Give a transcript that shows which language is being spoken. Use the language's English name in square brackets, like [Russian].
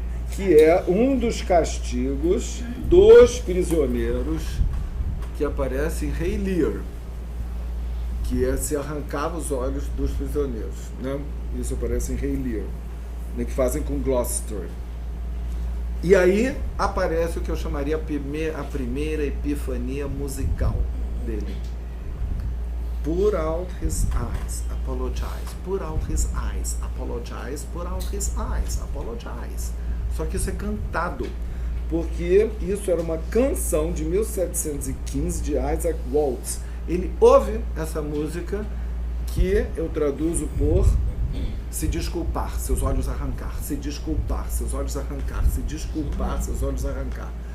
[Portuguese] Que é um dos castigos dos prisioneiros que aparece em Rei Lear, que se arrancava os olhos dos prisioneiros, né? Isso aparece em Rei Lear, né, que fazem com Gloucester. E aí aparece o que eu chamaria a primeira epifania musical dele. [English] Put out his eyes, apologize. Put out his eyes, apologize. Put out his eyes, apologize. [Portuguese] Só que isso é cantado, porque isso era uma canção de 1715 de Isaac Waltz. Ele ouve essa música, que eu traduzo por se desculpar, seus olhos arrancar, se desculpar, seus olhos arrancar, se desculpar, seus olhos arrancar.